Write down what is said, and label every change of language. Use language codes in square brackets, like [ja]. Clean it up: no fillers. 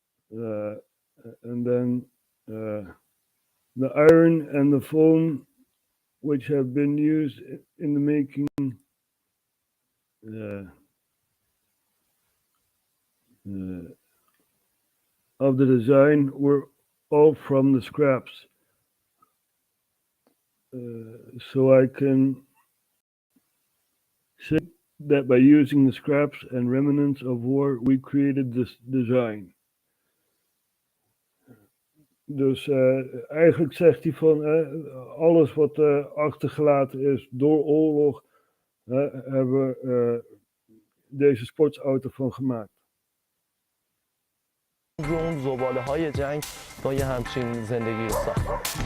[en] And then the iron and the foam, which have been used in the making of the design, were all from the scraps. So I can say that by using the scraps and remnants of war, we created this design. [nl] Dus eigenlijk zegt hij van alles wat achtergelaten is door oorlog, hebben we deze sportsauto van gemaakt. [fa] اون زباله های جنگ تا یه همچین زندگی رو ساختن.